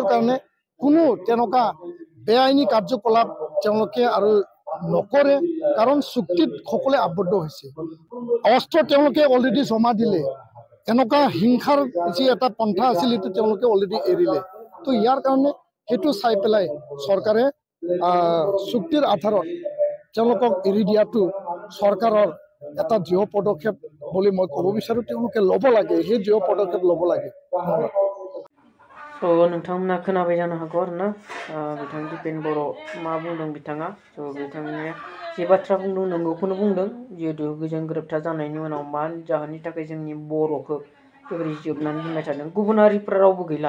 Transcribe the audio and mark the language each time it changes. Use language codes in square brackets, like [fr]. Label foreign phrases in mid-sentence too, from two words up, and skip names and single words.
[as] কাৰণে কোনো তেনেকুৱা বেআইনী কাৰ্যকলাপ তেওঁলোকে আৰু নকৰে কাৰণ চুক্তিত সকলে আবদ্ধ হৈছে অস্ত্ৰ তেওঁলোকে অলৰেডি জমা দিলে এনেকুৱা হিংসাৰ যি এটা পন্থা আছিল এইটো তেওঁলোকে অলৰেডি এৰিলে তো ইয়াৰ কাৰণে সেইটো চাই পেলাই চৰকাৰে চুক্তিৰ আধাৰত তেওঁলোকক এৰি দিয়াটো চৰকাৰৰ এটা দৃঢ় পদক্ষেপ বুলি মই ক'ব বিচাৰোঁ তেওঁলোকে ল'ব লাগে সেই দৃঢ় পদক্ষেপ ল'ব লাগে [brx] नोंथांमोना खोनाबाय जानो हागौ आरोना बिथां दिपेन बर' मा बुंदों बिथाङा बिथांनि जे बाथ्रा बुंदों नंगौखौनो बुंदों जिहेतु गोजोन गोरोबथा जानायनि उनाव मा जाहोननि थाखाय जोंनि बर'खौ बेबायदि जोबनानै दोनबाय थादों गुबुन हारिफोरा रावबो गैला